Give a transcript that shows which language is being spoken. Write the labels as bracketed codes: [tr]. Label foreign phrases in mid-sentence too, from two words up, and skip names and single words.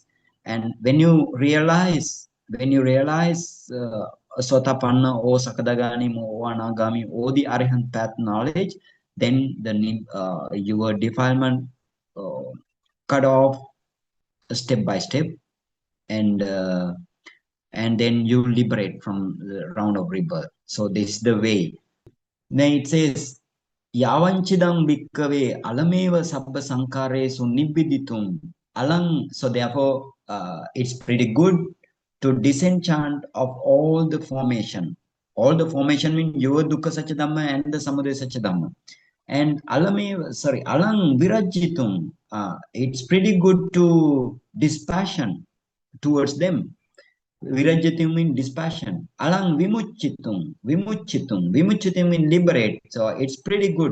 [en] And when you realize Sotapanna or Sakadagani or Anagami or the Arihant path knowledge, then your defilement cut off step by step, and then you liberate from the round of rebirth. So this is the way. Then it says, [pi] Yavanchidam bhikkave alameva sabba sankaresu nibbiditum alang. [en] So therefore, it's pretty good to disenchant of all the formation. All the formation means your [pi] dukkha satya dhamma [en] and the [pi] samudaya satya dhamma. And alang virajjitum. [en] It's pretty good to dispassion towards them. Virajyatim means dispassion. [pi] Alang vimuchitum [en] means liberate. So it's pretty good.